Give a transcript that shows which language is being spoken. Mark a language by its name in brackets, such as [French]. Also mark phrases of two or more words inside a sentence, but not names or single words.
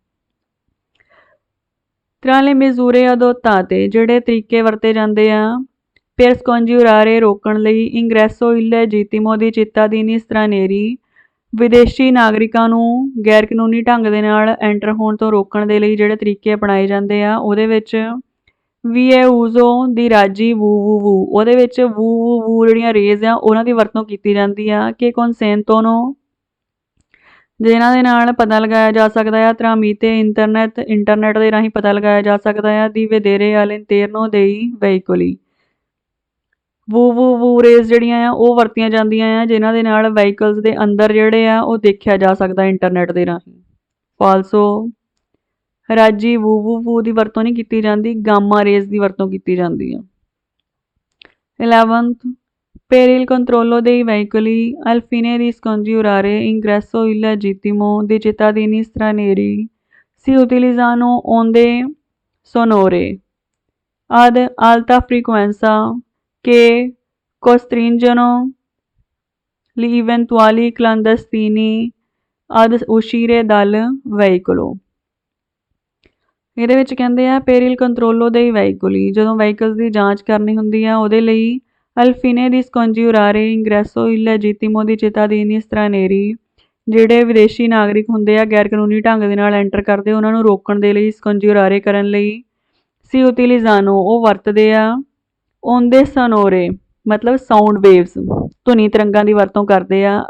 [Italian] tra le misure adottate [Punjabi] ਜਿਹੜੇ ਤਰੀਕੇ ਵਰਤੇ ਜਾਂਦੇ ਆ [Italian] per scongiurare [Punjabi] ਰੋਕਣ ਲਈ [Italian] ingresso illegittimo di cittadini stranieri [Punjabi] ਵਿਦੇਸ਼ੀ ਨਾਗਰਿਕਾਂ ਨੂੰ ਗੈਰ ਕਾਨੂੰਨੀ ਢੰਗ ਦੇ ਨਾਲ ਐਂਟਰ ਹੋਣ ਤੋਂ ਰੋਕਣ ਦੇ ਲਈ ਜਿਹੜੇ ਤਰੀਕੇ ਅਪਣਾਏ ਜਾਂਦੇ ਆ, ਉਹਦੇ ਵਿੱਚ ਵੀ ਹੈ [Italian] uso di raggi vu [Punjabi] ਉਹਦੇ ਵਿੱਚ ਵੂ ਜਿਹੜੀਆਂ ਰੇਜ਼ ਆ ਉਹਨਾਂ ਦੀ ਵਰਤੋਂ ਕੀਤੀ ਜਾਂਦੀ ਆ ਕਿ ਕੌਨਸੈਂਟੋ ਨੂੰ, ਜਿਨ੍ਹਾਂ ਦੇ ਨਾਲ ਪਤਾ ਲਗਾਇਆ ਜਾ ਸਕਦਾ ਆ ਤਰਾਮੀਤੇ ਇੰਟਰਨੈਟ ਦੇ ਰਾਹੀਂ ਪਤਾ ਲਗਾਇਆ ਜਾ ਸਕਦਾ ਆ ਦੀ ਵਧੇਰੇ [Italian] all'interno dei veicoli। [Punjabi] ਵੂ ਰੇਜ਼ ਜਿਹੜੀਆਂ ਆ ਉਹ ਵਰਤੀਆਂ ਜਾਂਦੀਆਂ ਆ ਜਿਨ੍ਹਾਂ ਦੇ ਨਾਲ ਵਹੀਕਲਸ ਦੇ ਅੰਦਰ ਜਿਹੜੇ ਆ ਉਹ ਦੇਖਿਆ ਜਾ ਸਕਦਾ ਇੰਟਰਨੈਟ ਦੇ ਰਾਹੀਂ, ਫਾਲਸੋ। [Italian] raggi vu [Punjabi] ਦੀ ਵਰਤੋਂ ਨਹੀਂ ਕੀਤੀ ਜਾਂਦੀ, [English] gamma rays [Punjabi] ਦੀ ਵਰਤੋਂ ਕੀਤੀ ਜਾਂਦੀ ਆ। [English] 11th, [Italian] per il controllo dei veicoli al fine di scongiurare ingresso illegittimo di cittadini stranieri si utilizzano onde sonore ad alta frequenza che costringono gli eventuali clandestini ad uscire dal veicolo। [Punjabi] ਇਹਦੇ ਵਿੱਚ ਕਹਿੰਦੇ ਆ [Italian] peril controllo dei veicoli, [Punjabi] ਜਦੋਂ ਵਹੀਕਲਸ ਦੀ ਜਾਂਚ ਕਰਨੀ ਹੁੰਦੀ ਆ ਉਹਦੇ ਲਈ [Italian] alfine di scongiurare ingresso illegittimo di cittadini stranieri, [Punjabi] ਜਿਹੜੇ ਵਿਦੇਸ਼ੀ ਨਾਗਰਿਕ ਹੁੰਦੇ ਆ ਗੈਰ ਕਾਨੂੰਨੀ ਢੰਗ ਦੇ ਨਾਲ ਐਂਟਰ ਕਰਦੇ ਉਹਨਾਂ ਨੂੰ ਰੋਕਣ ਦੇ ਲਈ ਸਕੌਂਜਿਊਰਾਰੇ ਕਰਨ ਲਈ [Italian] si utilizzano [Punjabi] ਉਹ ਵਰਤਦੇ ਆ [Italian] onde sonore [Punjabi] ਮਤਲਬ [English] sound waves [Punjabi] ਧੁਨੀ ਤਰੰਗਾਂ ਦੀ ਵਰਤੋਂ ਕਰਦੇ ਆ।